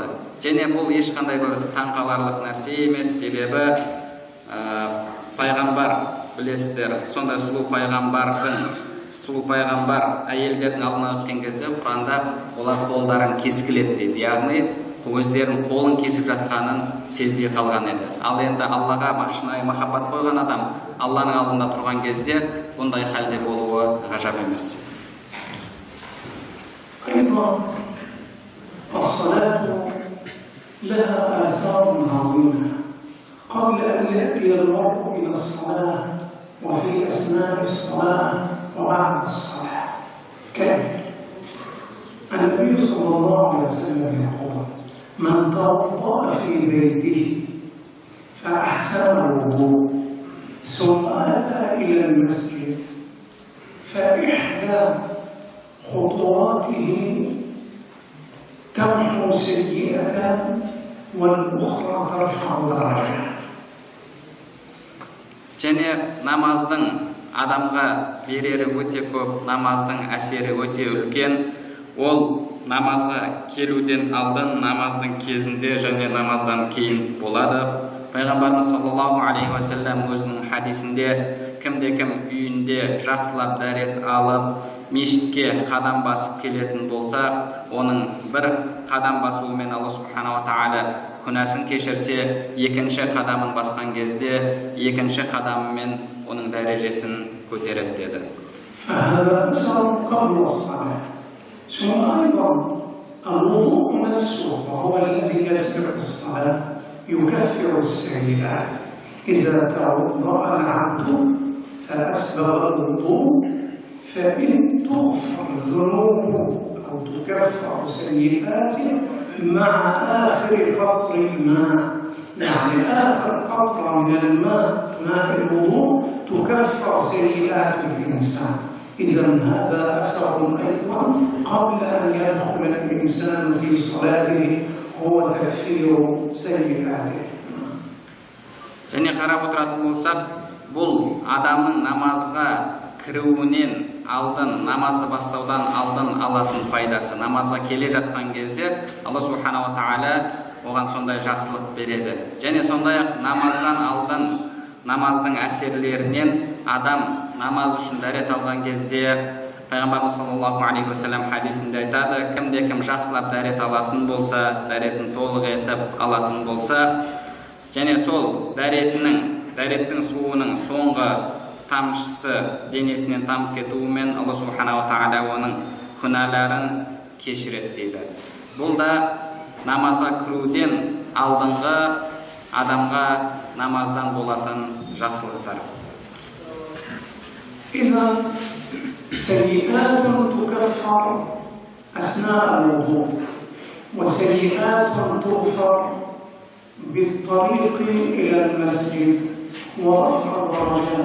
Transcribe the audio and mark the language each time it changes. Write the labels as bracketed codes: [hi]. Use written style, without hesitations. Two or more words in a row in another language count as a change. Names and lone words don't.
[kk] Және бұл ешқандай таңқаларлық нәрсе емес, себебі пайғамбар, білесіздер, сондай сұлу пайғамбар әйелдердің алдына өткен кезде Құранда олар қолдарын кескіледі дейді, яғни өздерінің қолын кесіп жатқанын сезбей қалған еді. Ал енді Аллаға шынайы махаббат қойған адам Алланың алдында тұрған кезде бұндай халде болуы ғажап емес. [ar] الصلاة لها آثار عظيمة قبل أن يأتي المرء إلى الصلاة وفي أثناء الصلاة وبعد الصلاة. كيف؟ النبي صلى الله عليه وسلم يقول: من توضأ في بيته فأحسن الوضوء ثم أتى إلى المسجد فإحدى خطواته تمحو سيئة والأخرى ترفع درجة. [kk] Және намаздың адамға берері өте көп, намаздың әсері өте үлкен. Ол намазға келуден алдын, намаздың кезінде және намаздан кейін болады. Пайғамбарымыз [ar] صلى الله عليه وسلم [kk] өзінің хадисінде кімде-кім үйінде жақсылап дәрет алып, мешітке қадам басып келетін болса, оның бір қадам басуымен Алла субханала тағала күнәсін кешірсе, екінші қадамын басқан кезде екінші қадамымен оның дәрежесін көтереді деді. [ar] ثم أيضا الوضوء نفسه وهو الذي يسبق الصلاة يكفر السيئات. إذا توضأ العبد فأسبغ الوضوء فإن تغفر ذنوبه أو تكفر سيئاته مع آخر قطر الماء، يعني آخر قطرة من الماء، ماء الوضوء، تكفر سيئات الإنسان. إذا هذا أثر أيضا قبل أن يدخل الإنسان في صلاته هو تكفير سيئاته. [kk] Және қарап отыратын болсақ, бұл адамның намазға кіруінен алдын, намазды бастаудан алдын алатын пайдасы. Намазға келе жатқан кезде Алла субханала тағала оған сондай жақсылық береді. Және сондай-ақ намаздан алдын, намаздың әсерлерінен адам намаз үшін дәрет алған кезде Пайғамбарымыз [ar] صلى الله عليه وسلم [kk] хадисінде айтады: кімде-кім жақсылап дәрет алатын болса, дәретін толық етіп алатын болса, және сол дәреттің суының соңғы тамшысы денесінен тамып кетуімен Алла субханала тағала оның күнәларын кешіреді дейді. Бұл да намазға кіруден алдыңғы адамға намаздан болатын жақсылықтар. [ar] إذا سيئات تكفر أثناء الوضوء وسيئات تغفر بالطريق إلى المسجد ورفع الدرجات.